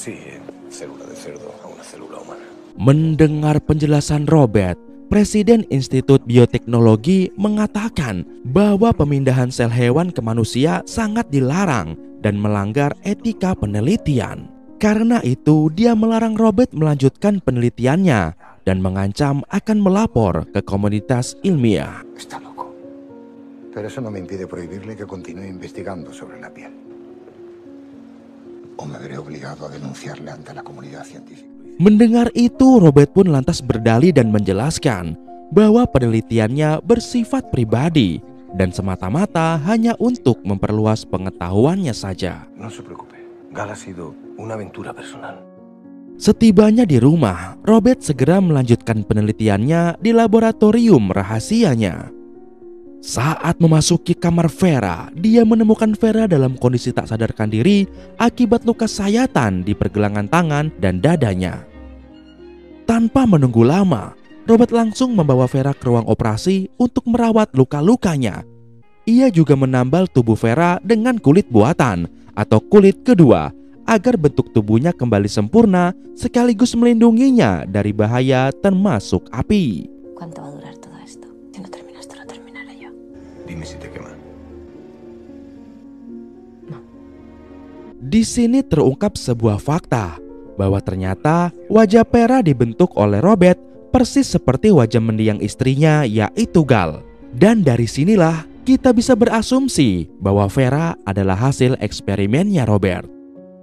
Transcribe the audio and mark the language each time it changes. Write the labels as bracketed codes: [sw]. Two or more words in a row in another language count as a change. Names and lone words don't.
[id] Mendengar penjelasan Robert, Presiden Institut Bioteknologi mengatakan bahwa pemindahan sel hewan ke manusia sangat dilarang dan melanggar etika penelitian. Karena itu, dia melarang Robert melanjutkan penelitiannya dan mengancam akan melapor ke komunitas ilmiah. [es] Está loco. Pero eso no me impide prohibirle que continúe investigando sobre la piel. O me veré obligado a denunciarle ante la comunidad científica. [id] Mendengar itu, Robert pun lantas berdalih dan menjelaskan bahwa penelitiannya bersifat pribadi dan semata-mata hanya untuk memperluas pengetahuannya saja. [es] No se preocupe, Gal ha sido una aventura personal. [id] Setibanya di rumah, Robert segera melanjutkan penelitiannya di laboratorium rahasianya. Saat memasuki kamar Vera, dia menemukan Vera dalam kondisi tak sadarkan diri akibat luka sayatan di pergelangan tangan dan dadanya. Tanpa menunggu lama, Robert langsung membawa Vera ke ruang operasi untuk merawat luka-lukanya. Ia juga menambal tubuh Vera dengan kulit buatan atau kulit kedua agar bentuk tubuhnya kembali sempurna sekaligus melindunginya dari bahaya termasuk api. [es] ¿Cuánto va a durar todo esto? Si no terminaste, lo terminaré yo. Dime si te quema. [id] Di sini terungkap sebuah fakta bahwa ternyata wajah Vera dibentuk oleh Robert persis seperti wajah mendiang istrinya, yaitu Gal. Dan dari sinilah kita bisa berasumsi bahwa Vera adalah hasil eksperimennya Robert.